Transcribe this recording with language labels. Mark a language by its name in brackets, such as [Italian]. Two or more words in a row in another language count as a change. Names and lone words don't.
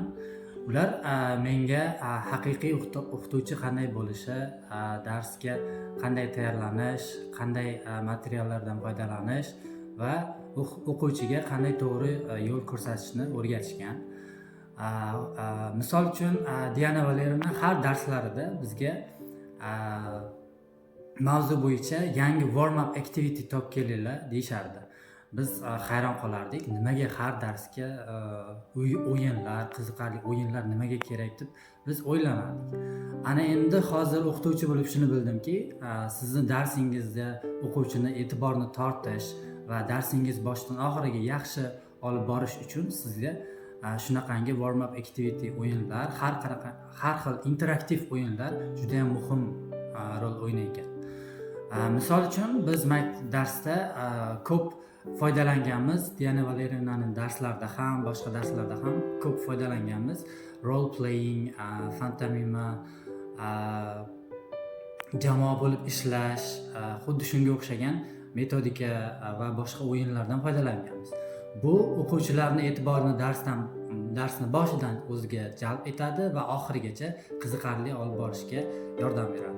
[Uzbek] Ular menga haqiqiy o'qituvchi qanday bo'lishi, darsga qanday tayyorlanish, qanday materiallardan foydalanish va o'quvchiga qanday to'g'ri yo'l ko'rsatishni o'rgatishgan. Misol uchun Diana Valerievna har darslarida bizga mavzu bo'yicha yangi [English] warm up activity [Uzbek] topib kelinglar deyishardi. Biz hayron qolardik, nimaga har darsga o'yinlar, qiziqarli o'yinlar nimaga kerak deb biz o'ylanardik. Ana endi hozir o'qituvchi bo'lib shuni bildimki, sizni darsingizda o'quvchini e'tiborini tortish va darsingiz boshidan oxiriga yaxshi olib borish uchun sizga shunaqangi [English] warm up activity [Uzbek] o'yinlar, har xil interaktiv o'yinlar juda ham muhim rol o'ynaydi. Misol uchun biz darsda ko'p foydalanganmiz, Diana Valerievnaning darslarida ham, boshqa darslarda ham ko'p foydalanganmiz. [English] Role playing, [Uzbek] fantomima, jamoa bo'lib ishlash, xuddi shunga o'xshagan metodika va boshqa o'yinlardan foydalanganmiz. Bu o'quvchilarning e'tiborini darsni boshidan o'ziga jalb etadi va oxirigacha qiziqarli olib borishga yordam beradi.